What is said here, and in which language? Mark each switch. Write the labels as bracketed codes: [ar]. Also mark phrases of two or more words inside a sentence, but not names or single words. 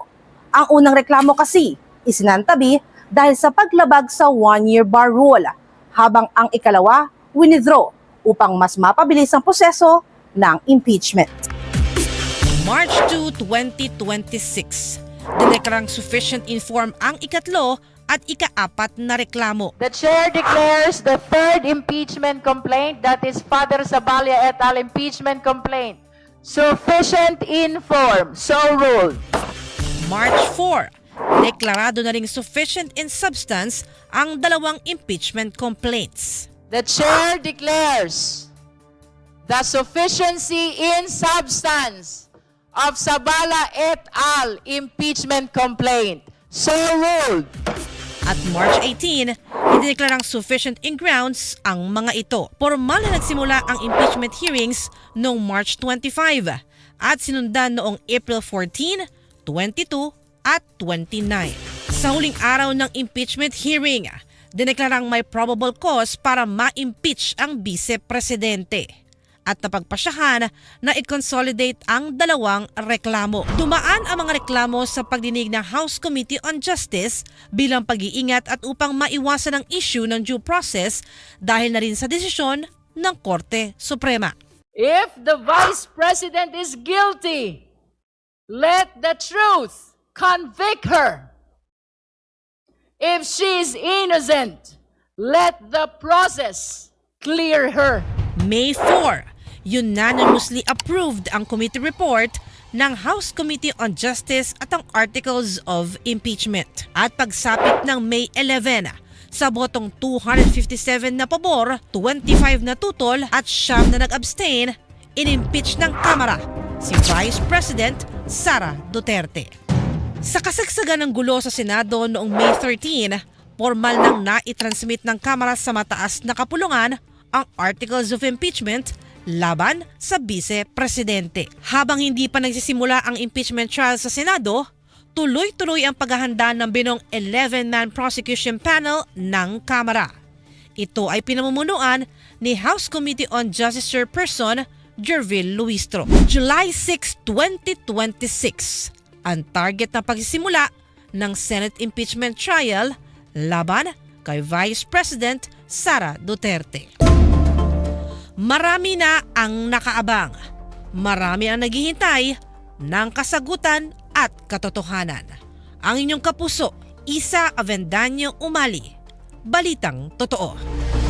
[tl] Ang unang reklamo kasi isinantabi dahil sa paglabag sa [en] 1-year bar rule, [tl] habang ang ikalawa winidraw upang mas mapabilis ang proseso ng impeachment. March 2, 2026, dineklarang [en] sufficient inform [tl] ang ikatlo at ika-4 na reklamo. [en] The chair declares the 3rd impeachment complaint, that is Father Zabalia et al. Impeachment complaint, sufficient in form. So ruled. [tl] March 4, deklarado na ring [en] sufficient in substance [tl] ang 2 impeachment complaints. [en] The chair declares the sufficiency in substance of Zabala et al. Impeachment complaint. So ruled. [tl] At March 18, idineklarang [en] sufficient in grounds [tl] ang mga ito. Formal na nagsimula ang [en] impeachment hearings [tl] noong March 25 at sinundan noong April 14, 22 at 29. Sa huling araw ng impeachment hearing, dineklarang may [en] probable cause [tl] para ma-impeach ang vice-presidente at napagpasyahan na i-consolidate ang 2 reklamo. Dumaan ang mga reklamo sa pagdinig ng House Committee on Justice bilang pag-iingat at upang maiwasan ang issue ng due process dahil na rin sa desisyon ng Korte Suprema. [en] If the Vice President is guilty, let the truth convict her. If she is innocent, let the process clear her. [tl] May 4, [en] unanimously approved [tl] ang committee report ng House Committee on Justice at ang Articles of Impeachment. At pagsapit ng May 11, sa botong 257 na pabor, 25 na tutol at 9 na nag-abstain, in-impeach ng Kamara si Vice President Sara Duterte. Sa kasagsagan ng gulo sa Senado noong May 13, formal nang naitransmit ng Kamara sa mataas na kapulungan ang Articles of Impeachment laban sa Vice-Presidente. Habang hindi pa nagsisimula ang impeachment trial sa Senado, tuloy-tuloy ang paghahanda ng binong [en] 11-man prosecution panel [tl] ng Kamara. Ito ay pinamumunuan ni House Committee on Justice Chairperson Jervil Luistro. July 6, 2026, ang target na pagsisimula ng [en] Senate impeachment trial [tl] laban kay Vice President Sara Duterte. Marami na ang nakaabang. Marami ang naghihintay ng kasagutan at katotohanan. Ang inyong kapuso, Isa Avendaño Umali. Balitang Totoo.